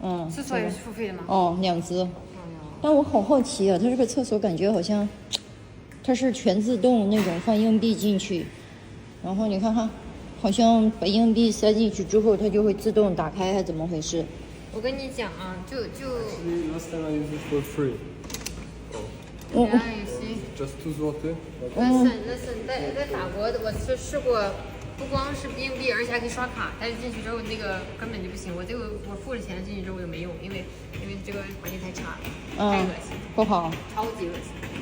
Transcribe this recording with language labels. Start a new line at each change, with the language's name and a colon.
Chinese: 厕所也是付费的吗？2次。但我好好奇啊，它这个厕所感觉好像它是全自动那种放硬币进去，然后你看看。好像把硬币塞进去之后，它就会自动打开，还怎么回事？我跟你讲啊，就
English: Last time I used it for free. Just 2 zloty. Listen，
Chinese: 在法国我是试过，不光是硬币，而且还可以刷卡，但是进去之后那个根本就不行。我付了钱进去之后就没用，因为这个环境太差了，太恶心，不好，超级恶心。